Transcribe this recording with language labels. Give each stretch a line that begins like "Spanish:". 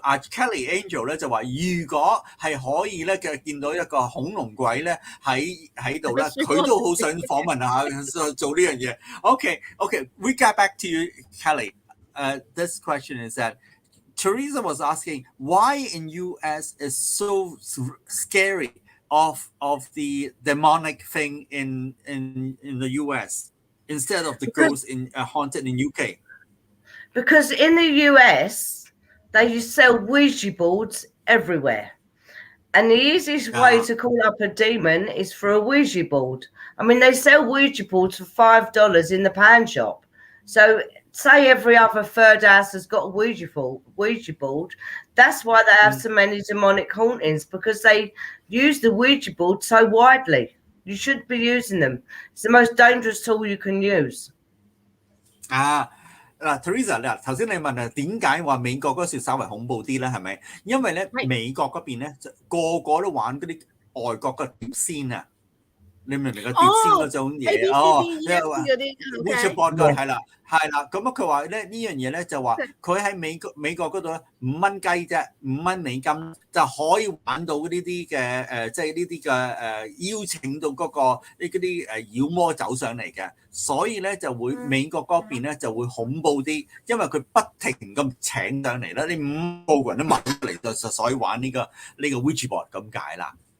Cantonese: Kelly Angel 咧就話，如果係可以咧嘅見到一個恐龍鬼咧喺度咧，佢都好想訪問下做呢樣嘢。
English: Okay, we get back to you, Kelly. This question is that Teresa was asking why in US is so scary. Of the demonic thing in the US instead of the ghosts in haunted in UK. Because in the US they sell Ouija boards everywhere, and the easiest way to call up a demon is through a Ouija board. I mean, they sell Ouija boards for $5 in the pan shop. So say every other third house has got a Ouija board. That's why they have so many demonic hauntings, because they use the Ouija board so widely. You shouldn't be using them. It's the most dangerous tool you can use.
Cantonese: Teresa 嗱，頭先你問點解話美國嗰時稍為恐怖啲咧？係咪？因為咧美國嗰邊咧就個個都玩嗰啲外國嘅碟仙啊！你明唔明個碟仙嗰種嘢？即係話 Ouija board 係啦。咁佢話咧呢樣嘢咧就話佢喺美國嗰度咧$5啫，$5美金就可以玩到呢啲嘅即係呢啲嘅邀請到嗰個嗰啲妖魔走上嚟嘅，所以咧就會美國嗰邊咧就會恐怖啲，因為佢不停咁請上嚟啦，你5個人都買嚟就所以玩呢個 Ouija board 咁解啦。